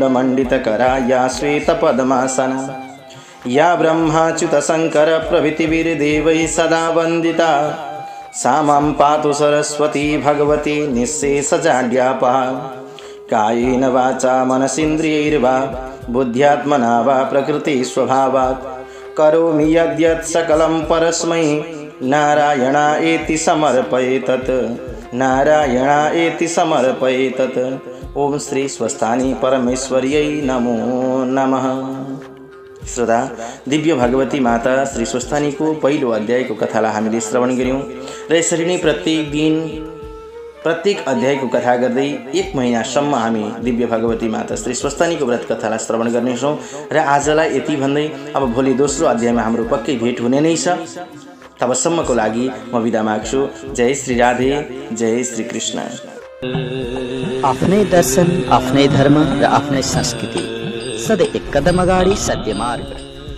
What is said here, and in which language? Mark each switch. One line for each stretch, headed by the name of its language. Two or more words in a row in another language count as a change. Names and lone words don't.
Sanskrit: मंडितकरा या श्वेतपद्मासना या ब्रह्माच्युत शंकर प्रभृतिभिर्देवैः सदा वन्दिता सा मां पातु सरस्वती भगवती निःशेषजाड्यापहा कायेन वाचा मनसीन्द्रियैर्वा बुद्ध्यात्मना वा प्रकृति स्वभावात् करोमि यद्यत् सकलं परस्मै नारायणायेति समर्पयेतत् नारायणायेति समर्पयेतत्। ओम श्री स्वस्तानी परमेश्वर्यै नमो नमः।
Nepali: श्रोता, दिव्य भगवती माता श्री स्वस्तानीको पहिलो अध्यायको कथालाई हामीले श्रवण गर्यौं र यसरी नै प्रत्येक दिन प्रत्येक अध्यायको कथा गर्दै 1 महिनासम्म हामी दिव्य भगवती माता श्री स्वस्तानीको व्रत कथालाई श्रवण गर्नेछौँ र आजलाई यति भन्दै अब भोलि दोस्रो अध्यायमा हाम्रो पक्कै भेट हुने नै छ। तबसम्मको लागि म बिदा माग्छु। जय श्री राधे, जय श्री कृष्ण। आफ्नै दर्शन, आफ्नै धर्म र आफ्नै संस्कृति, सधैँ एक कदम अगाडि सत्य मार्ग।